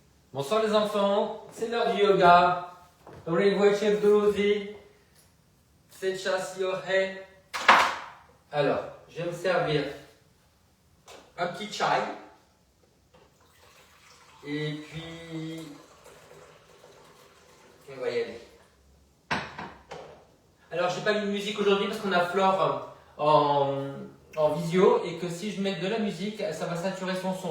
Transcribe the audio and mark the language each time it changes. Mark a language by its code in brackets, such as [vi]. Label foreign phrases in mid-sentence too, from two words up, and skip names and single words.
[fr] Bonsoir les enfants, c'est l'heure du yoga. [ru] Добрый вечер, друзья. Сейчас йога. [fr] Alors, je vais me servir un petit chai. Et puis, on va y aller. Alors, j'ai pas mis de musique aujourd'hui parce qu'on a Flore en visio et que si je mets de la musique, ça va saturer son son.